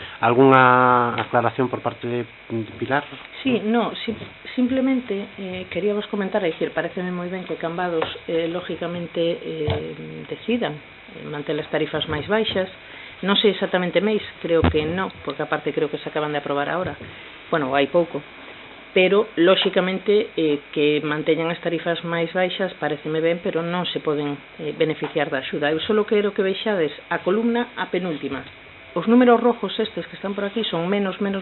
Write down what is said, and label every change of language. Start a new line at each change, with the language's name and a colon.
Spanish: ¿Alguna aclaración por parte de Pilar? Sí, no, simplemente queríamos comentar,
Galician: é dicir, pareceme moi ben que Cambados lógicamente decidan manter as tarifas máis baixas. Non sei exactamente máis, creo que non, porque aparte creo que se acaban de aprobar agora, bueno, hai pouco, pero lógicamente que manteñan as tarifas máis baixas pareceme ben, pero non se poden beneficiar da axuda. Eu só quero que vexades a columna a penúltima. Os números rojos estes que están por aquí son menos.